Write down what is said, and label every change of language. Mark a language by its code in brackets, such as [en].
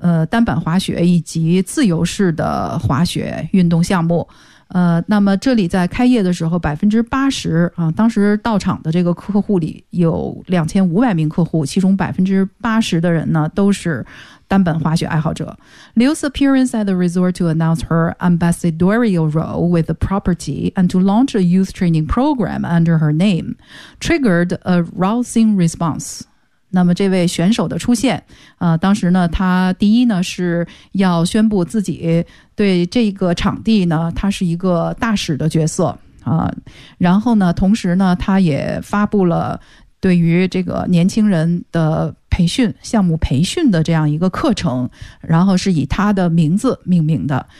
[zh] 单板滑雪以及自由式的滑雪运动项目。那么这里在开业的时候80%啊，当时到场的这个客户里有2500名客户，其中80%的人呢都是单板滑雪爱好者。 [en] Liu's appearance at the resort to announce her ambassadorial role with the property and to launch a youth training program under her name triggered a rousing response. [zh] 那么这位选手的出现，当时呢，他第一呢是要宣布自己对这个场地呢，他是一个大使的角色啊。然后呢，同时呢，他也发布了对于这个年轻人的培训项目培训的这样一个课程，然后是以他的名字命名的。